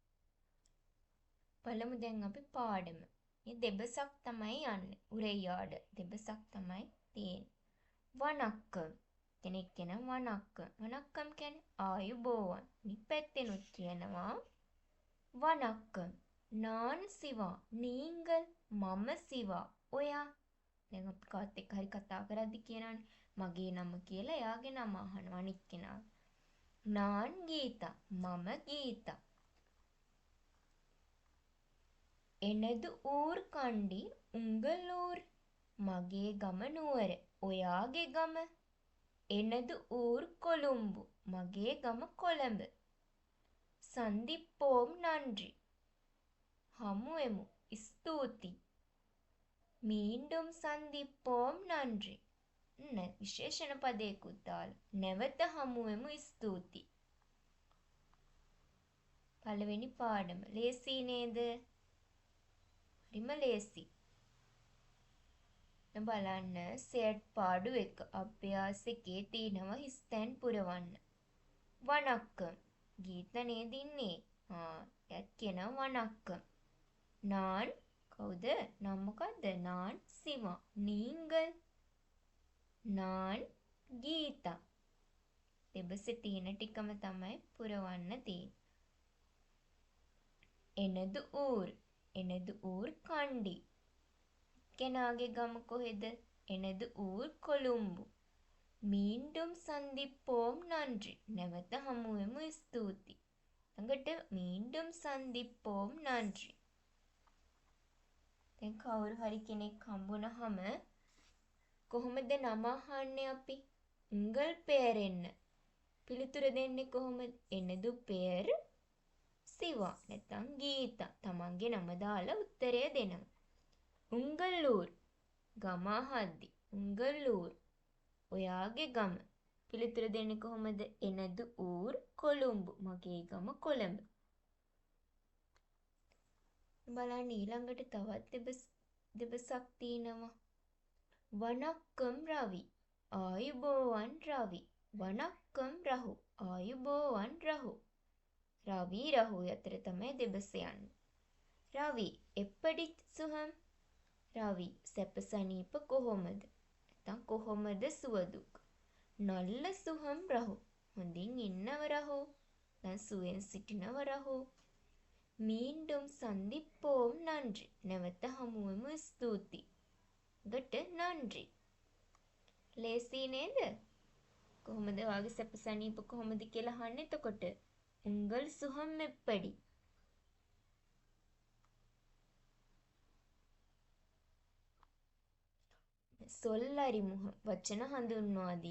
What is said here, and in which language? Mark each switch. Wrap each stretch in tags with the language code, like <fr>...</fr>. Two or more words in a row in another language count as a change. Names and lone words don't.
<si>බලමු දැන් අපි පාඩම. මේ දෙබසක් තමයි යන්නේ. උරෙයාඩ දෙබසක් තමයි තියෙන්නේ. වණක්කම්. කෙනෙක් කියනවා වණක්කම්. වණක්කම් කියන්නේ ආයුබෝවන්. අනිත් පැත්තෙනුත් කියනවා වණක්කම්.</si> <ta>நான் சிவா நீங்கள்</ta> <si>මම සිවා ඔයා. දැන් අපි කාත් එක්ක හරි කතා කරද්දි කියනවානේ මගේ නම කියලා එයාගේ නම අහනවා අනිත් කෙනා. நான் ගීතා මම ගීතා.</si> <ta>எனது ஊர் கண்டி உங்கள் ஊர்</ta> <si>මගේ ගම නුවර ඔයාගේ ගම.</si> <ta>எனது ஊர் කොළුම්බු</ta> <si>මගේ ගම කොළඹ.</si> <ta>சந்திப்போம் நன்றி</ta> <si>හමුවෙමු ස්තුති.</si> <ta>மீண்டும் சந்திப்போம் நன்றி.</ta> <si>විශේෂණ පදයකුත් දාලා. නැවත හමුවෙමු ස්තුති. පළවෙනි පාඩම. ලේසි නේද? හරිම ලේසි. දැන් බලන්න සෙට් පාඩු 1 අභ්‍යාස 1 තියෙනවා හිස්තැන් පුරවන්න. වණක්කම්. ගීත නේද ඉන්නේ? එයාත් කියනවා වණක්කම්. நான் කවුද? නම් මොකද්ද?</si> <ta>நான் சிவா. நீங்கள் நான் ගීතා.</ta> <si>දෙබසේ තියෙන ටිකම තමයි පුරවන්න තියෙන්නේ.</si> <ta>எனது ஊர். எனது ஊர் කණ්ඩි.</ta> <si>කෙනාගේ ගම කොහෙද?</si> <ta>எனது ஊர் කොළුම්බු. மீண்டும் சந்திப்போம் நன்றி.</ta> <si>නැවත හමුවෙමු ස්තුති. ළඟට</si> <ta>மீண்டும் சந்திப்போம் நன்றி.</ta> <si>දැන් කවුරු හරි කෙනෙක් හම්බුනහම කොහොමද නම අහන්නේ අපි?</si> <ta>உங்கள் பெயர் என்ன.</ta> <si>පිළිතුර දෙන්නේ කොහොමද?</si> <ta>எனது பெயர் සිවා නැත්නම් ගීතා.</ta> <si>තමන්ගේ නම දාලා උත්තරය දෙනවා.</si> <ta>உங்கள் ஊர்</ta> <si>ගම අහද්දි</si> <ta>உங்கள் ஊர்</ta> <si>ඔයාගේ ගම. පිළිතුර දෙන්නේ කොහොමද?</si> <ta>எனது ஊர் කොළුම්බු</ta> <si>මගේ ගම කොළඹ. බලන්න ඊළඟට තවත් දෙබසක් තියෙනවා. වණක්කම් රවි ආයුබෝවන් රවි. වණක්කම් රහු ආයුබෝවන් රහු. රවි රහු අතර තමයි දෙබස යන්නේ. රවි</si> <ta>எப்படி சுகம்.</ta> <si>රවි සැප සනීප කොහොමද? නැත්නම් කොහොමද සුවදුක්?</si> <ta>நல்ல சுகம்</ta> <si>රහු හොඳින් ඉන්නව රහු. දැන් සුවෙන් සිටිනව රහු.</si> <ta>மீண்டும் சந்திப்போம் நன்றி.</ta> <si>නැවත හමුවෙමු ස්තුති. ගට නන්රි. ලේසි නේද? කොහොමද වාගේ සැප සනීප කොහොමද කියලා අහන්නේ එතකොට.</si> <ta>உங்கள் சுகம் எப்படி.</ta> <si>සොල්ලරි මුහ වචන හඳුන්වා දීම.</si>